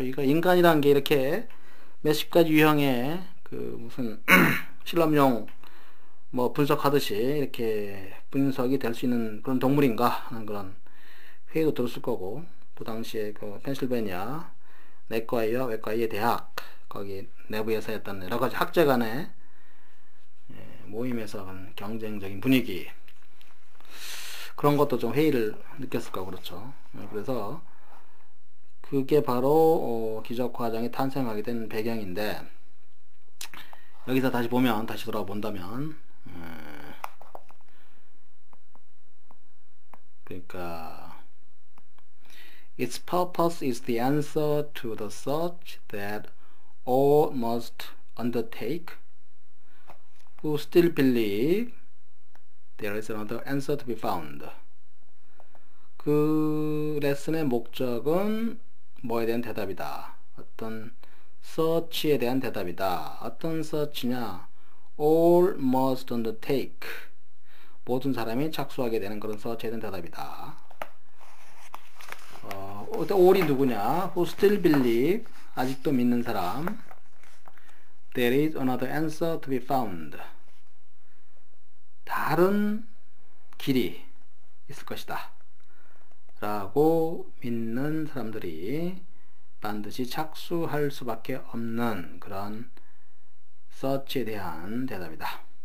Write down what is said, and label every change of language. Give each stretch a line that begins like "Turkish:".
Korean: 이거 인간이라는 게 이렇게 몇십 가지 유형의 그 무슨 실험용 뭐 분석하듯이 이렇게 분석이 될 수 있는 그런 동물인가 하는 그런 회의도 들었을 거고, 또 당시에 그 펜실베니아 내과의와 외과의 대학 거기 내부에서 했던 여러 가지 학제 간의 모임에서 경쟁적인 분위기, 그런 것도 좀 회의를 느꼈을 거고 그렇죠. 그래서 그게 바로 기적 과정이 탄생하게 된 배경인데, 여기서 다시 보면, 다시 돌아본다면 그러니까
English: its purpose is the answer to the search that all must undertake who still believe there is another answer to be found.
Korean: 그 레슨의 목적은 뭐에 대한 대답이다. 어떤 search에 대한 대답이다. 어떤
English: search냐? all must undertake.
Korean: 모든 사람이 착수하게 되는 그런 search에 대한 대답이다. all이 누구냐?
English: who still believe.
Korean: 아직도 믿는 사람.
English: there is another answer to be found.
Korean: 다른 길이 있을 것이다 라고 믿는 사람들이 반드시 착수할 수밖에 없는 그런 search에 대한 대답이다.